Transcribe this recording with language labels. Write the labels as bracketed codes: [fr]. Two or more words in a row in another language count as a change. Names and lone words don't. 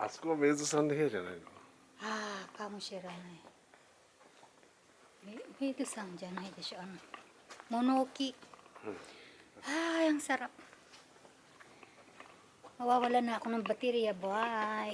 [ja] あそこはメイズさんの部屋じゃないの？あ、かも知らない。メズさんじゃないでしょ. [tl] Monoki. Ay, ang sarap. Mawawala na ako ng baterya. Bye.